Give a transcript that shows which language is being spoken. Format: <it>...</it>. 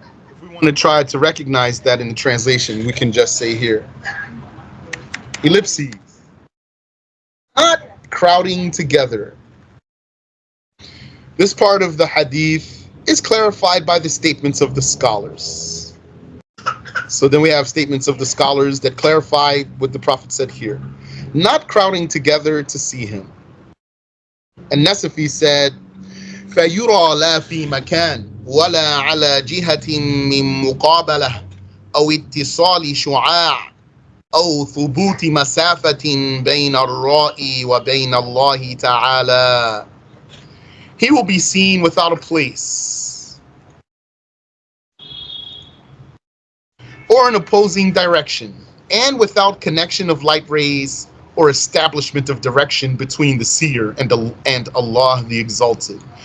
<en>If we want to try to recognize that in the translation, we can just say here, ellipses, not crowding together. This part of the hadith is clarified by the statements of the scholars. So then we have statements of the scholars that clarify what the Prophet said here. Not crowding together to see him. And Nasafi said,</en> <ar>فَيُرَى لَا فِي مَكَانٍ وَلَا عَلَى جِهَةٍ مِّن مُقَابَلَةٍ أَوْ اتصال شُعَاعٍ أَوْ ثُبُوتِ مَسَافَةٍ بَيْنَ الرَّائِي وَبَيْنَ اللَّهِ تَعَالَى.</ar> <en>He will be seen without a place or an opposing direction, and without connection of light rays or establishment of direction between the seer and Allah the Exalted.</en>